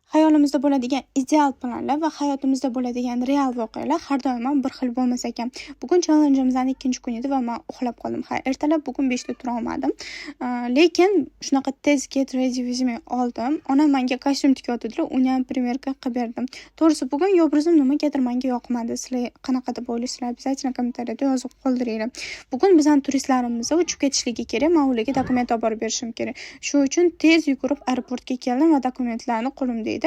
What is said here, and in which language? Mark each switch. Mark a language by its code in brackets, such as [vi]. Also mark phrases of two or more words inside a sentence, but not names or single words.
[uz] Hayolimizda bo'ladigan ideal planlar va hayotimizda bo'ladigan real voqealar har doim ham bir xil bo'lmas ekan. Bugun challenjimizning ikkinchi kuni edi va men uxlab qoldim. Ertalab bugun 5 da tura olmadim. Lekin shunaqa tez [en] get ready with me [uz] oldim. Onam menga kostyum tikyotdilar, uni ham primerka qilib berdim. To'g'risi bugun obrazim nimagadir menga yoqmadi. Sizlar qanaqa deb o'ylaysizlar? Обязательно kommentariyada yozib qoldiringlar. Bugun bizning turistlarimiz uchib ketishligi kerak, men ularga dokument olib borib berishim kerak. Shu uchun tez yugurib aeroportga keldim va dokumentlarni qo'limda edi.